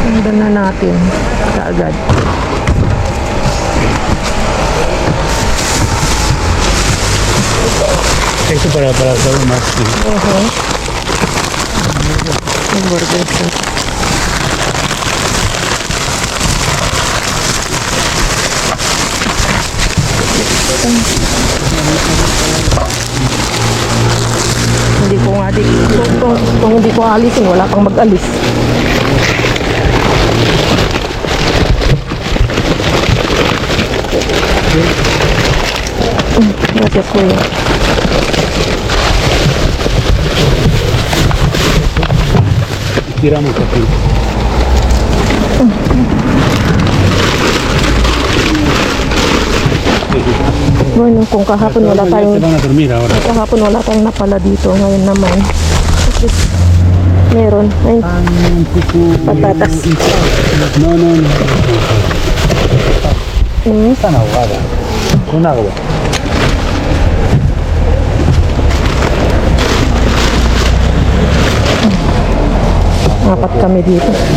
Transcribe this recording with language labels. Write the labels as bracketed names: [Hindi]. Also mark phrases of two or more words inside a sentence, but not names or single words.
[Filipino] Buksan na natin kaagad. [Spanish] Esto para hacer más. Hamburger. [Filipino] Hindi ko nga kung hindi ko alisin, wala pang mag-alis. [Spanish] Gracias, kuya. Tiramos aquí. Bueno, [Filipino] kung kahapon wala [Spanish] Ya [Filipino] tayong [Spanish] se van a dormir ahora. [Filipino] kahapon wala tayong napala dito, ngayon naman [English] at least [Filipino] meron. Ay, [Spanish] patatas. No, no, no. Mm. Están ahogadas. Con agua. [Filipino] Apat kami dito.